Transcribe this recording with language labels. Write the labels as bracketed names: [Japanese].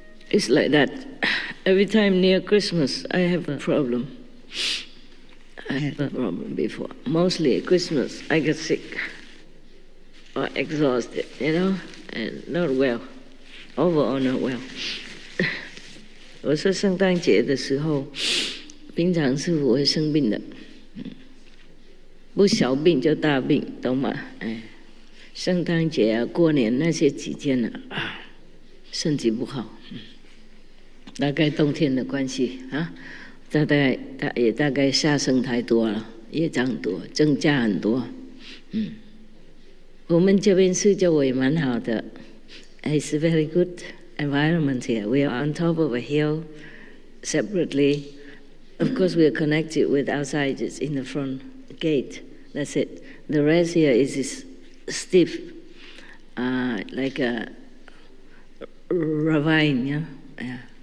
[English] It's like that. Every time near Christmas, I have a problem. I had a problem before. Mostly at Christmas, I get sick or exhausted, and not well. Overall, not well. [Chinese] 我说圣诞节的时候，平常是不会生病的。不小病就大病，懂吗？圣诞节啊，过年那些几天啊，身体不好，大概冬天的关系啊，大概下生太多了，业障多，增加很多。我们这边是周围蛮好的 ， [English] It's a very good environment here. We are on top of a hill, separately. Of course, we are connected with outsiders in the front gate. That's it. The rest here is stiff, like a ravine, yeah.